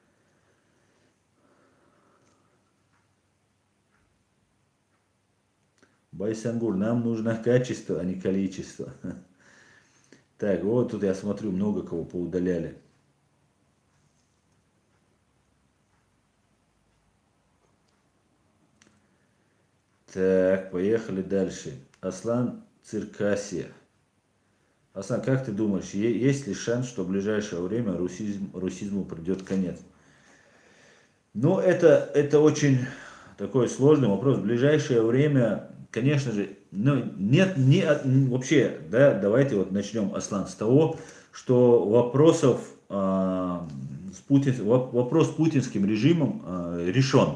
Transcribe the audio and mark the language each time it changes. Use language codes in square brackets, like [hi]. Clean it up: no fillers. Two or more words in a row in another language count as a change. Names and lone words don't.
[ru] Байсангур, нам нужно качество, а не количество. Так, вот тут я смотрю, много кого поудаляли. Так, поехали дальше. Аслан Циркасия. Аслан, как ты думаешь, есть ли шанс, что в ближайшее время русизму придет конец? Ну, это очень такой сложный вопрос. В ближайшее время, конечно же, ну, нет, вообще, да, давайте вот начнем, Аслан, с того, что вопрос с путинским режимом решен.